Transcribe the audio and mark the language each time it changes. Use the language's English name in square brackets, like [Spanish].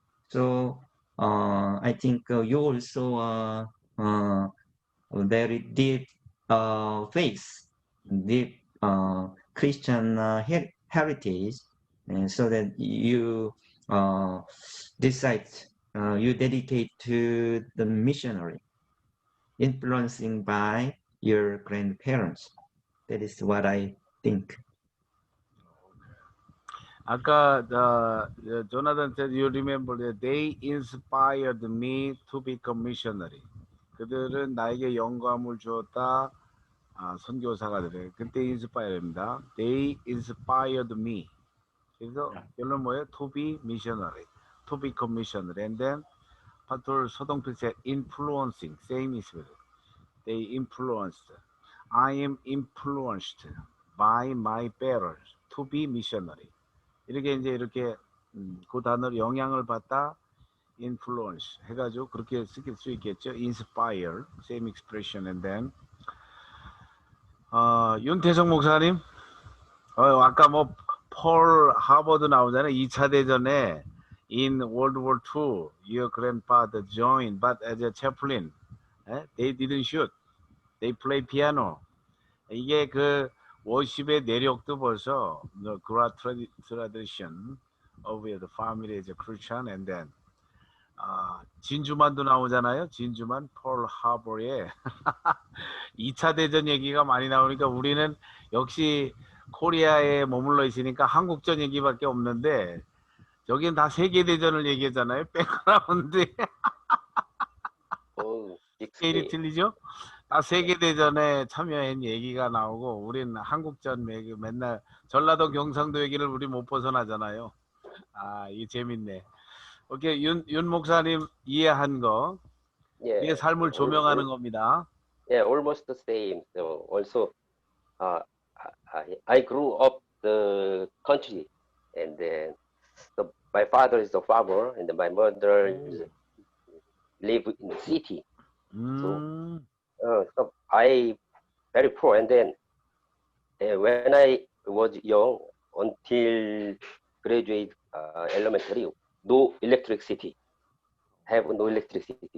[English] So I think you also very deep faith, deep Christian heritage, and so that you decide, you dedicate to the missionary, influencing by your grandparents. That is what I think. 아까 Jonathan said you remember that they inspired me to become missionary. [Korean] 그들은 나에게 영감을 주었다. 선교사가 되래. 그때 inspire입니다. [English] They inspired me. 그래서 결론 뭐예요? To be missionary, to become missionary. And then Pastor 서동필 said influencing. Same is it. They influenced. I am influenced by my parents to be missionary. [Korean] 이렇게 그 단어로 영향을 받다, influence 해가지고 그렇게 쓸 수 있겠죠. [English] Inspire, same expression. [Korean] And then 윤태성 목사님, 아까 뭐 폴 하버드 나오잖아요. [English] 2차 대전에 in World War II, your grandfather joined, but as a chaplain, they didn't shoot, they play piano. 이게 그 워십의 내력도 벌써 the tradition of the family as a Christian. [Korean] And then 진주만도 나오잖아요. 진주만 폴 하버의 2차 대전 얘기가 많이 나오니까 우리는 역시 코리아에 머물러 있으니까 한국전 얘기밖에 없는데 저기는 다 세계대전을 얘기하잖아요. 백그라운드에. 스케일이 틀리죠? 세계대전에 참여한 얘기가 나오고, 우린 한국전 얘기 맨날 전라도 경상도 얘기를 우리 못 벗어나잖아요. 이게 재밌네. 오케이, 윤 목사님 이해한 거. [English] Yeah, [Korean] 이게 삶을 조명하는 겁니다. [English] yeah, almost the same. So also, I grew up the country, and then my father is a farmer, and then my mother live in the city. So I very poor, and then when I was young, until graduate elementary, no electricity, have no electricity.